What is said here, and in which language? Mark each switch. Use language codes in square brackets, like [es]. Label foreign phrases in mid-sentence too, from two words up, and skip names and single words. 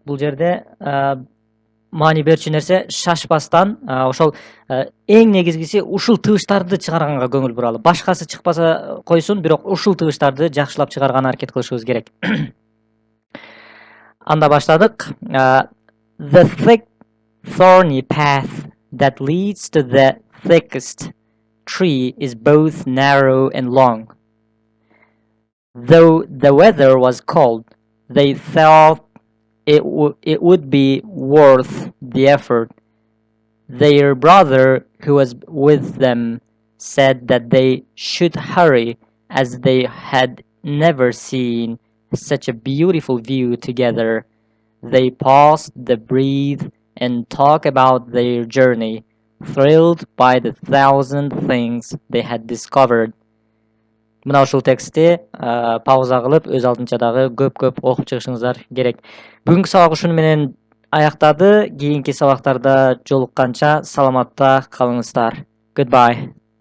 [ky] Бул жерде маани берчү нерсе шашпастан, ошол эң негизгиси ушул тыбыштарды чыгарганга көңүл буралы. Башкасы чыкпаса койсун, бирок ушул тыбыштарды жакшылап чыгарганга аракет кылышыбыз керек. Анда баштадык. [en] The thick, thorny path that leads to the thickest tree is both narrow and long. Though the weather was cold, they thought it would be worth the effort. Their brother, who was with them, said that they should hurry, as they had never seen such a beautiful view together. They paused to breathe and talk about their journey, thrilled by the thousand things they had discovered. [ky] Мына ушул текстти пауза кылып, өз алдынча дагы көп окуп чыгышыңыздар керек. Бүгүнкү сабак ушуну менен аяктады. Кийинки сабактарда жолукканча саламатта калыңыздар. [en] Goodbye.